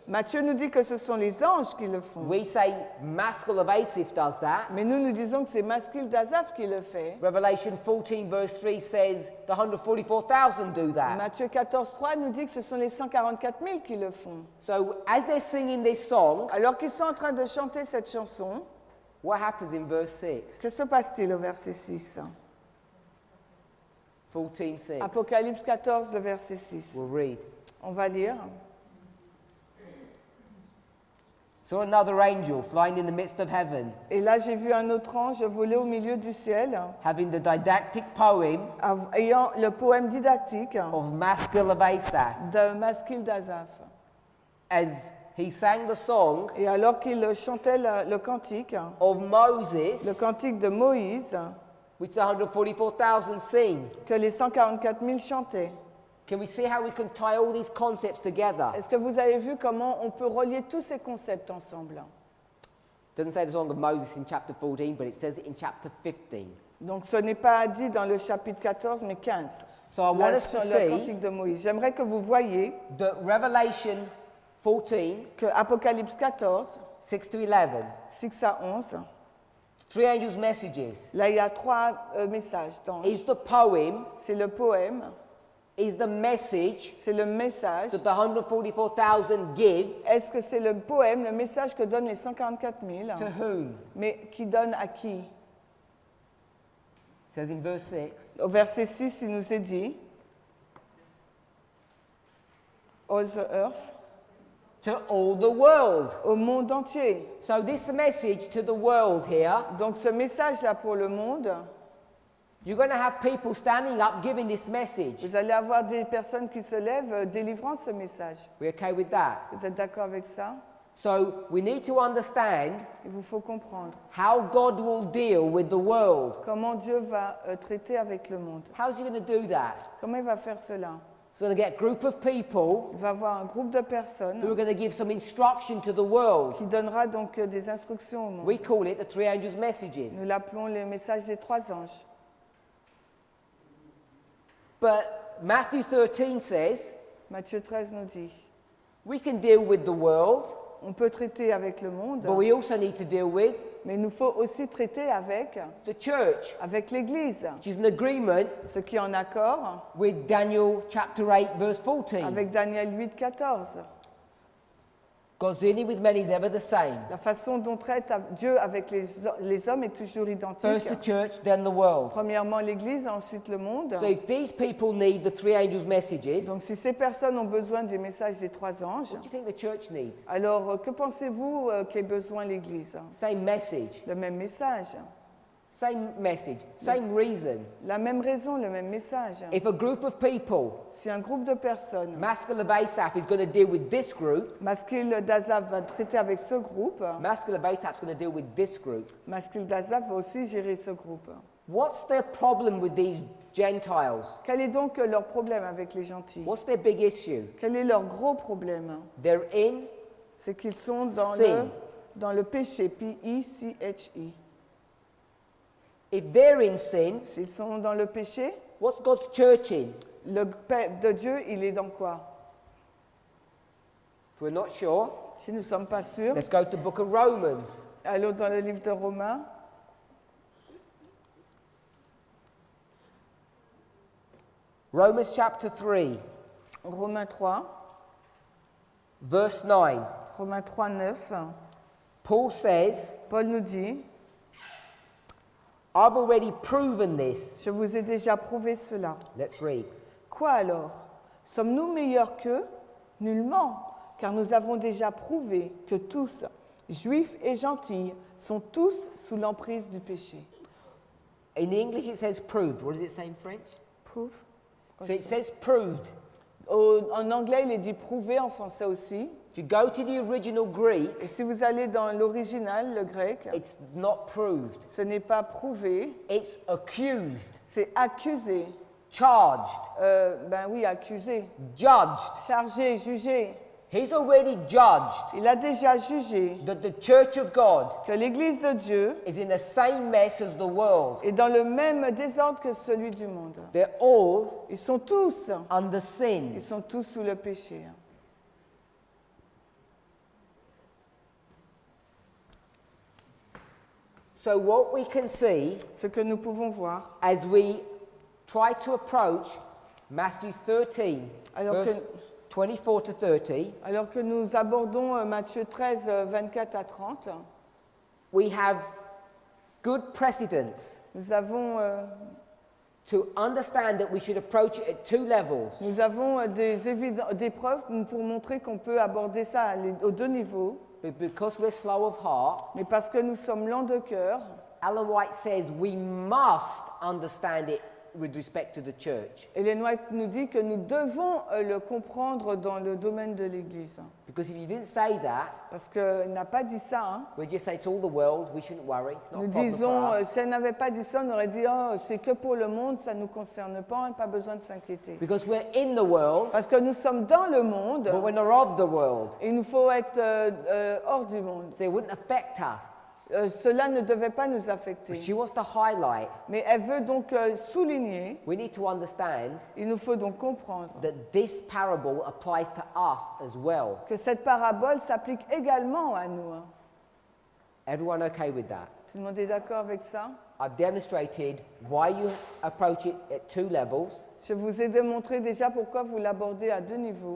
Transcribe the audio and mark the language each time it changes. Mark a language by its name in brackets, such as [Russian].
[French] Matthieu nous dit que ce sont les anges qui le font. [English] We say Maskil of Asaph does that. [French] Mais nous disons que c'est Maskil d'Azaph qui le fait. [English] Revelation 14 verse 3 says the 144,000 do that. [French] Matthieu 14,3 nous dit que ce sont les 144 000 qui le font. [English] So as they're singing this song, [French] Alors qu'ils sont en train de chanter cette chanson, [English] what happens in verse 6? [French] que se passe-t-il au verset 6? [English] 14:6. [French] Apocalypse 14, le verset 6. [English] We'll read. [French] On va lire. [English] Saw another angel flying in the midst of heaven, [French] Et là, j'ai vu un autre ange voler au milieu du ciel, [English] having the didactic poem [French] ayant le poème didactique [English] of Maskil of Asaph. [French] de Maskil d'Azaph. [English] As he sang the song [French] Et alors qu'il chantait le cantique, [English] of [French] le [English] Moses, [French] cantique de Moïse, [English] which the 144,000 sing. [French] que les 144 000 chantaient. [English] Can we see how we can tie all these concepts together? [French] Est-ce que vous avez vu comment on peut relier tous ces concepts ensemble? [English] It doesn't say the song of Moses in chapter 14, but it says it in chapter 15. [French] Donc ce n'est pas dit dans le chapitre 14, mais 15. [English] So I want us to [French] Le [English] see [French] cantique de Moïse. J'aimerais que vous voyiez [English] that Revelation 14, [French] que Apocalypse 14, [English] 6 to 11, [French] 6 à 11, [English] three angels' messages, [French] là il y a trois messages d'anges. [English] is the poem, [French] C'est le poème, [English] is the message [French] c'est le message. [English] that the 144,000 give [French] Est-ce que c'est le poème, le message que donnent les 144 000? [English] to whom? [French] Mais qui donne à qui? [English] It says in verse 6, [French] Au verset 6, il nous est dit [English] All the earth, to all the world. [French] au monde entier. [English] So this message to the world here, [French] Donc ce message-là pour le monde, [English] you're going to have people standing up giving this message. [French] vous allez avoir des personnes qui se lèvent délivrant ce message. [English] We okay with that? [French] Vous êtes d'accord avec ça? [English] So we need to understand [French] Il vous faut comprendre [English] how God will deal with the world. [French] comment Dieu va traiter avec le monde. [English] How's he going to do that? [French] Comment il va faire cela? [English] He's going to get a group of people [French] Il va avoir un groupe de [English] who are [French] personnes [English] going to give some instruction to the world. [French] qui donnera donc des instructions au monde. [English] We call it the three angels' messages. [French] Nous l'appelons le message des trois anges. [English] But Matthew 13 says [French] Matthieu 13 nous dit, [English] we can deal with the world, [French] on peut traiter avec le monde, [English] but we also need to deal with [French] mais il nous faut aussi traiter [English] the church, [French] avec l'Église, [English] which is an agreement [French] ce qui est en accord [English] with Daniel chapter 8 verse 14. [French] avec Daniel 8, 14. [English] God's dealing with men is ever the same. [French] La façon dont traite Dieu avec les hommes est toujours identique. [English] First the church, then the world. [French] Premièrement l'Église, ensuite le monde. [English] So if these people need the three angels' messages, [French] Donc si ces personnes ont besoin du message des trois anges, [English] what do you think the church needs? [French] alors que pensez-vous qu'ait besoin l'Église? [English] Same message, [French] Le même message, [English] same message, same reason. [French] la même raison, le même message. [English] If a group of people, [French] Si un groupe de personnes, [English] Maskil of Asaph is going to deal with this group, [French] Maskil d'Azaph va traiter avec ce groupe, [English] Maskil of Asaph is going to deal with this group. [French] Maskil d'Azaph va aussi gérer ce groupe. [English] What's their problem with these Gentiles? [French] Quel est donc leur problème avec les gentils? [English] What's their big issue? [French] Quel est leur gros problème? [English] They're in [French] C'est qu'ils sont [English] Sin. [French] dans le péché, P-I-C-H-I. [English] If they're in sin, [French] S'ils sont dans le péché, [English] what's God's church in? [French] le peuple de Dieu, il est dans quoi? [English] If we're not sure, [French] Si nous ne sommes pas sûrs, [English] let's go to the book of Romans. [French] allons dans le livre de Romains. [English] Romans chapter 3, [French] Romains 3, [English] verse 9. [French] Romains 3, 9. [English] Paul says, [French] Paul nous dit, [English] I've already proven this. [French] je vous ai déjà prouvé cela. [English] Let's read. [French] Quoi alors? Sommes-nous meilleurs qu'eux? Nullement, car nous avons déjà prouvé que tous, juifs et gentils, sont tous sous l'emprise du péché. [English] In English it says proved. What does it say in French? Proof? So it says proved. [French] En anglais, il est dit prouvé, en français aussi. [English] If you go to the original Greek, [French] Et si vous allez dans l'original, le grec, [English] it's not proved. [French] ce n'est pas prouvé, [English] It's accused, [French] c'est accusé. [English] charged, [French] Ben oui, accusé. [English] judged. [French] Chargé, jugé. [English] He's already judged [French] Il a déjà jugé [English] that the church of God [French] que l'Église de Dieu [English] is in the same mess as the world. [French] est dans le même désordre que celui du monde. [English] They're all [French] Ils sont tous [English] under sin. [French] Ils sont tous sous le péché. [English] So what we can see [French] Ce que nous pouvons voir, [English] as we try to approach Matthew 13, [French] Alors [English] verse 24 to 30, [French] alors que nous abordons Matthieu 13, 24 à 30, [English] we have good precedents [French] nous avons [English] to understand that we should approach it at two levels. [French] des preuves pour montrer qu'on peut aborder ça aux deux niveaux. [English] But because we're slow of heart, [French] Mais parce que nous sommes lents de cœur, [English] Ellen White says we must understand it with respect to the church. [French] Ellen White nous dit que nous devons le comprendre dans le domaine de l'Église. [English] Because if you didn't say that, [French] Parce qu'elle n'a pas dit ça. Hein. [English] we'd just say it's all the world, we shouldn't worry, it's not [French] Nous [English] a problem [French] disons, [English] for us. [French] si elle n'avait pas dit ça, on aurait dit, oh, c'est que pour le monde, ça ne nous concerne pas, pas besoin de s'inquiéter. [English] Because we're in the world, [French] Parce que nous sommes dans le monde, [English] but we're not of the world. [French] et il nous faut être hors du monde. [English] So it wouldn't affect us. [French] Cela ne devait pas nous affecter. [English] But she wants to highlight, [French] Mais elle veut donc souligner, [English] we need to understand [French] il nous faut donc comprendre [English] that this parable applies to us as well. [French] que cette parabole s'applique également à nous. Hein. [English] Everyone okay with that? [French] Tout le monde est d'accord avec ça? [English] I've demonstrated why you approach it at two levels. [French] Je vous ai démontré déjà pourquoi vous l'abordez à deux niveaux.